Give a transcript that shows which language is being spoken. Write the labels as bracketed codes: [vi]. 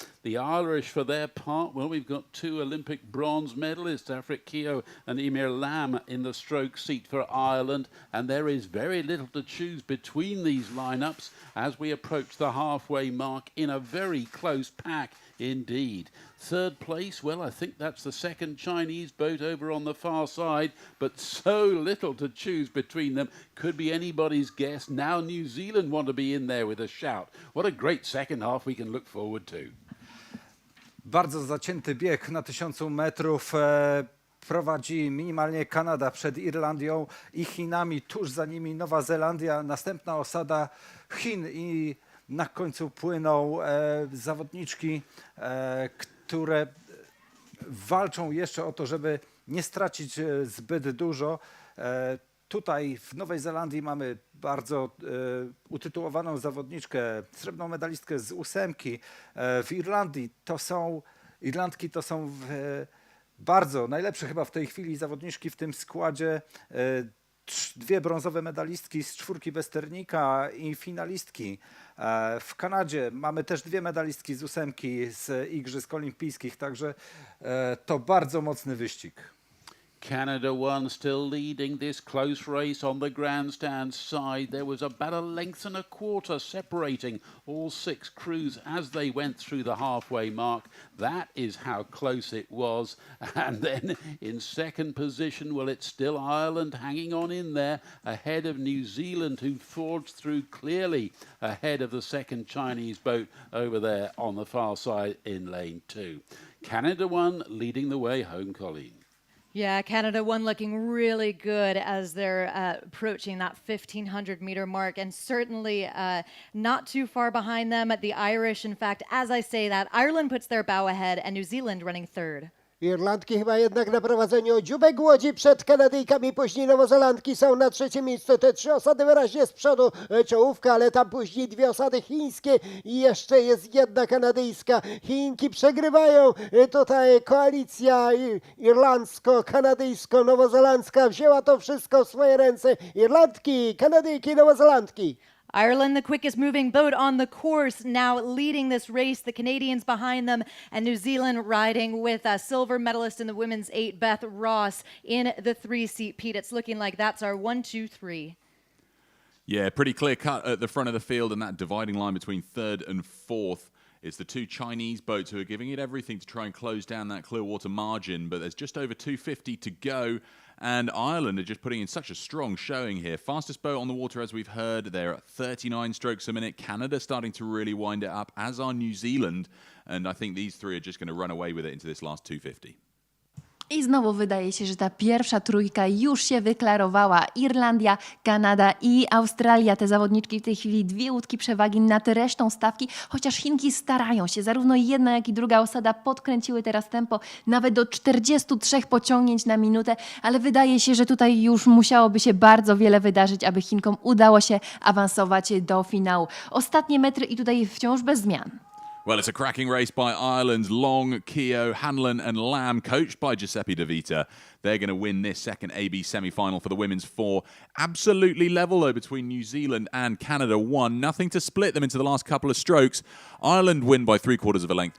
[en] The Irish, for their part, well, we've got 2 Olympic bronze medalists, Afric Keogh and Emir Lam in the stroke seat for Ireland, and there is very little to choose between these lineups as we approach the halfway mark in a very close pack indeed. Third place, well, I think that's the second Chinese boat over on the far side, but so little to choose between them. Could be anybody's guess. Now New Zealand want to be in there with a shout. What a great second half we can look forward to. [pl] Bardzo zacięty bieg na 1000 metrów. Prowadzi minimalnie Kanada przed Irlandią i Chinami. Tuż za nimi Nowa Zelandia. Następna osada Chin i na końcu płyną zawodniczki, które walczą jeszcze o to, żeby nie stracić zbyt dużo. Tutaj w Nowej Zelandii mamy bardzo utytułowaną zawodniczkę, srebrną medalistkę z 8. W Irlandii Irlandki to są bardzo najlepsze chyba w tej chwili zawodniczki w tym składzie. 2 brązowe medalistki z 4 Westernika i finalistki. W Kanadzie mamy też 2 medalistki z 8 z Igrzysk Olimpijskich, także to bardzo mocny wyścig. [en] Canada 1 still leading this close race on the grandstand side. There was about a length and a quarter separating all 6 crews as they went through the halfway mark. That is how close it was. And then in second position, well, it's still Ireland hanging on in there ahead of New Zealand, who forged through clearly ahead of the second Chinese boat over there on the far side in lane 2. Canada 1 leading the way home, Colleen. Yeah, Canada 1 looking really good as they're approaching that 1,500 meter mark, and certainly not too far behind them. The Irish, in fact, as I say that, Ireland puts their bow ahead and New Zealand running third. [pl] Irlandki chyba jednak na prowadzeniu, dziubek łodzi przed Kanadyjkami, później Nowozelandki są na 3. miejscu. Te 3 osady wyraźnie z przodu, czołówka, ale tam później 2 osady chińskie i jeszcze jest 1 kanadyjska. Chinki przegrywają, tutaj koalicja irlandzko-kanadyjsko-nowozelandzka wzięła to wszystko w swoje ręce. Irlandki, Kanadyjki, Nowozelandki. [en] Ireland, the quickest moving boat on the course, now leading this race. The Canadians behind them, and New Zealand riding with a silver medalist in the women's 8, Beth Ross, in the 3-seat. Pete, it's looking like that's our 1, 2, 3. Yeah, pretty clear cut at the front of the field, and that dividing line between 3rd and 4th. It's the 2 Chinese boats who are giving it everything to try and close down that clear water margin, but there's just over 250 to go, and Ireland are just putting in such a strong showing here. Fastest boat on the water, as we've heard, they're at 39 strokes a minute. Canada starting to really wind it up, as are New Zealand, and I think these 3 are just going to run away with it into this last 250. [pl] I znowu wydaje się, że ta pierwsza trójka już się wyklarowała. Irlandia, Kanada i Australia. Te zawodniczki w tej chwili 2 łódki przewagi nad resztą stawki, chociaż Chinki starają się. Zarówno jedna, jak i druga osada podkręciły teraz tempo nawet do 43 pociągnięć na minutę, ale wydaje się, że tutaj już musiałoby się bardzo wiele wydarzyć, aby Chinkom udało się awansować do finału. Ostatnie metry i tutaj wciąż bez zmian. [en] Well, it's a cracking race by Ireland's Long, Keogh, Hanlon and Lamb, coached by Giuseppe De Vita. They're going to win this second AB semi-final for the women's four. Absolutely level, though, between New Zealand and Canada. Nothing to split them into the last couple of strokes. Ireland win by 3/4 of a length.